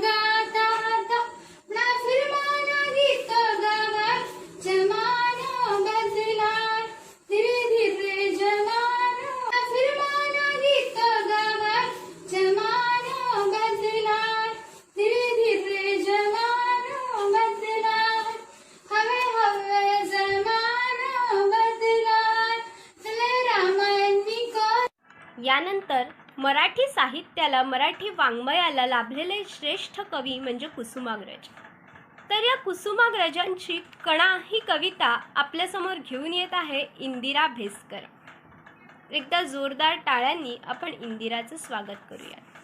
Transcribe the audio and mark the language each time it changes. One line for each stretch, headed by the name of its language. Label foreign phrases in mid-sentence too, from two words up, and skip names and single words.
Gujarati: ગાતા હતા, ના ફિલ્મોના ગીતો ગાવાય, જમાનો બદલાય, ધીરે ધીરે જમાનો, ના ફિલ્મોના ગીતો ગાવાય, જમાનો બદલાય, ધીરે ધીરે જમાનો બદલાય, હવે જમાનો બદલાય. પેલે રામાયણની
Marathi: यानंतर मराठी साहित्याला, मराठी वाङ्मयाला लाभलेले श्रेष्ठ कवी म्हणजे कुसुमाग्रज. तर या कुसुमाग्रजांची कणा ही कविता आपल्यासमोर घेऊन येत आहे इंदिरा भेसकर. एकदा जोरदार टाळ्यांनी आपण इंदिराचं स्वागत करूया.